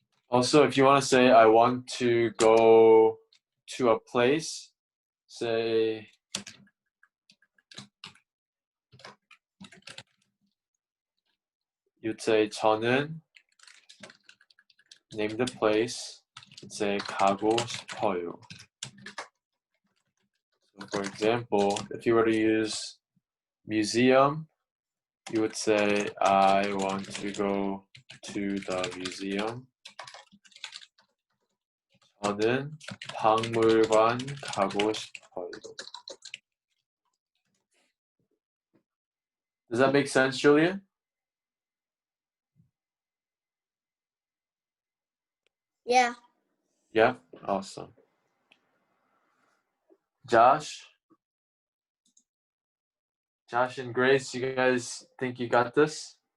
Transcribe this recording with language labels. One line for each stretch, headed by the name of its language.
English: Also, if you want to say, I want to go to a place, say, you'd say, 저는, name the place, say,
Korean: 가고 싶어요.
English: So for example, if you were to use museum, you would say, I want to go to the museum.
Korean: 저는 박물관 가고 싶어요.
English: Does that make sense, Julian? Yeah. Yeah? Awesome. Josh and Grace, you guys think you got this?